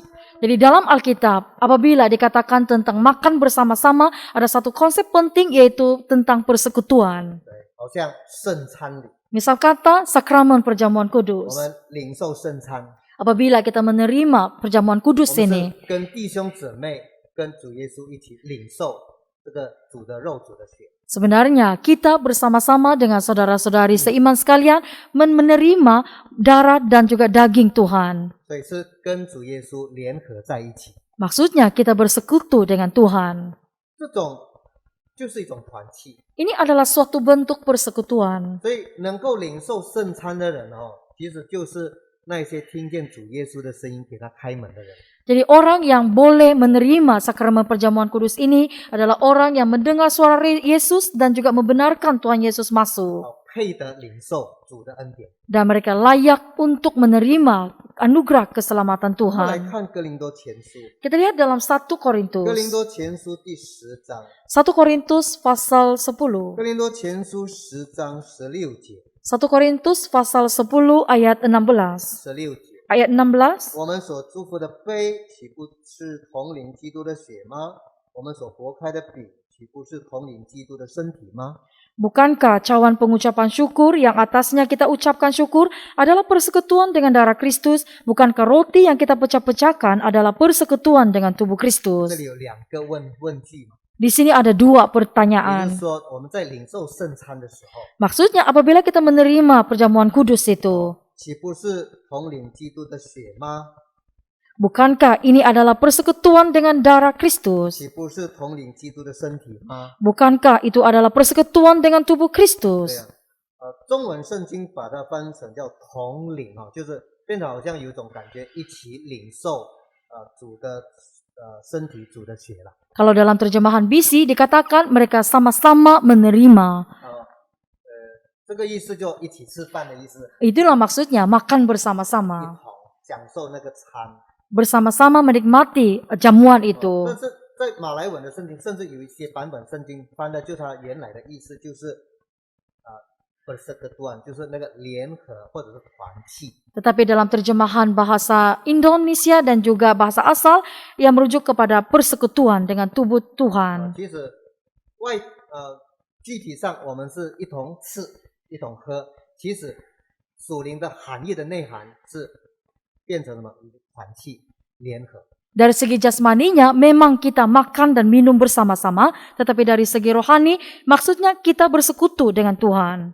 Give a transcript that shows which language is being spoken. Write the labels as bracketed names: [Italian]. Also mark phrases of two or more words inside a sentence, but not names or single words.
[Malay] Jadi dalam Alkitab, apabila dikatakan tentang makan bersama-sama, ada satu konsep penting yaitu tentang persekutuan. [Chinese] 好像圣餐礼， [Malay] Misal kata sakramen perjamuan [Chinese] 我 [Malay] kudus. [Chinese] 们领受圣餐， [Malay] Apabila kita menerima perjamuan [Chinese] 我 [Malay] kudus [Chinese] 们 [Malay] ini, [Chinese] 是跟弟兄姊妹、跟主耶稣一起领受这个主的肉、主的血。 [Malay] sebenarnya kita bersama-sama dengan saudara-saudari seiman sekalian menerima darah dan juga daging Tuhan. [Chinese] 所以是跟主耶稣联合在一起， [Malay] Maksudnya kita bersekutu dengan Tuhan. [Chinese] 这种就是一种团契。 [Malay] Ini adalah suatu bentuk persekutuan. [Chinese] 所以能够领受圣餐的人哦，其实就是那些听见主耶稣的声音给他开门的人。 [Malay] Jadi orang yang boleh menerima sakramen perjamuan kudus ini adalah orang yang mendengar suara Yesus dan juga membenarkan Tuhan Yesus masuk. [Chinese] 配得领受主的恩典。 [Malay] Dan mereka layak untuk menerima anugerah keselamatan [Chinese] 我们来 [Malay] Tuhan. [Chinese] 看哥林多前书， [Malay] Kita lihat dalam 1 [Chinese] 哥林 [Malay] Korintus. [Chinese] 多前书第10章， [Malay] 1 Korintus pasal 10. [Chinese] 哥林多前书10章16节， [Malay] 1 Korintus pasal 10 ayat 16. [Chinese] 16 节， [Malay] Ayat 16. [Chinese] 我们所祝福的杯，岂不是同领基督的血吗？我们所拨开的饼，岂不是同领基督的身体吗？ [Malay] Bukankah cawan pengucapan syukur yang atasnya kita ucapkan syukur adalah persekutuan dengan darah Kristus? Bukankah roti yang kita pecah-pecahkan adalah persekutuan dengan tubuh [Chinese] 这 [Malay] Kristus? [Chinese] 里有两个问句嘛， [Malay] Di sini ada dua [Chinese] 也就 [Malay] pertanyaan. [Chinese] 是说我们在领受圣餐的时候， [Malay] Maksudnya apabila kita menerima perjamuan kudus itu, [Chinese] 岂不是同领基督的血吗？ [Malay] bukankah ini adalah persekutuan dengan darah Kristus? [Chinese] 岂不是同领基督的身体吗？ [Malay] Bukankah itu adalah persekutuan dengan tubuh [Chinese] 对 [Malay] Kristus? [Chinese] 呀、中文圣经把它翻成叫同领啊，就是变得好像有一种感觉，一起领受主的身体、主的血了。 [Malay] Kalau dalam terjemahan BC dikatakan mereka sama-sama menerima. [Chinese] 这个意思就一起吃饭的意思， [Malay] Itulah maksudnya makan [Chinese] 一 [Malay] bersama-sama. [Chinese] 同享受那个餐。 [Malay] Bersama-sama menikmati jamuan [Chinese] 但 [Malay] itu. [Chinese] 是在马来文的圣经，甚至有一些版本圣经翻的就它原来的意思就是persekutuan，就是那个联合或者是团契。 [Malay] Tetapi dalam terjemahan bahasa Indonesia dan juga bahasa asal yang merujuk kepada persekutuan dengan tubuh Tuhan. [Chinese] 其实具体上我们是一同吃一同喝，其实属灵的含义的内涵是变成什么？团契联合。 [Malay] Dari segi jasmaninya memang kita makan dan minum bersama-sama, tetapi dari segi rohani maksudnya kita bersekutu dengan Tuhan.